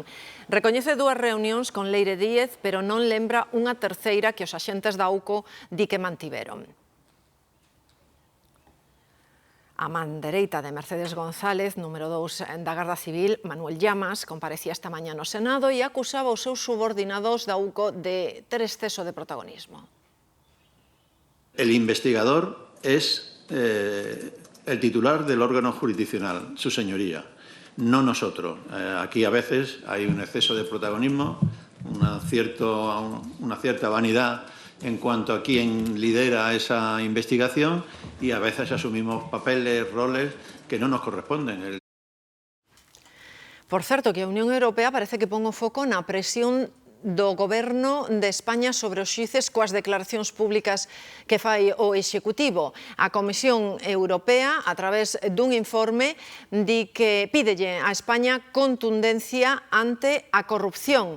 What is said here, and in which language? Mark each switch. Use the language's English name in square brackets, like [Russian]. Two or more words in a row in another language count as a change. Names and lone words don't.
[Galician] Recoñece 2 reunións con Leire Díez, pero non lembra unha terceira que os axentes da UCO di que mantiveron. A man dereita de Mercedes González, número 2 da Garda Civil, Manuel Llamas, comparecía esta mañá no Senado e acusaba os seus subordinados da UCO de ter exceso de protagonismo. [Spanish] El investigador es el titular del órgano jurisdiccional, su señoría, no nosotros. Aquí a veces hay un exceso de protagonismo, una cierta vanidad en cuanto a quién lidera esa investigación y a veces asumimos papeles, roles que no nos corresponden. [Galician] Por certo, que a Unión Europea parece que pon o foco na presión do Goberno de España sobre os xuíces coas declaracións públicas que fai o Executivo. A Comisión Europea, a través dun informe, di que pídelle a España contundencia ante a corrupción.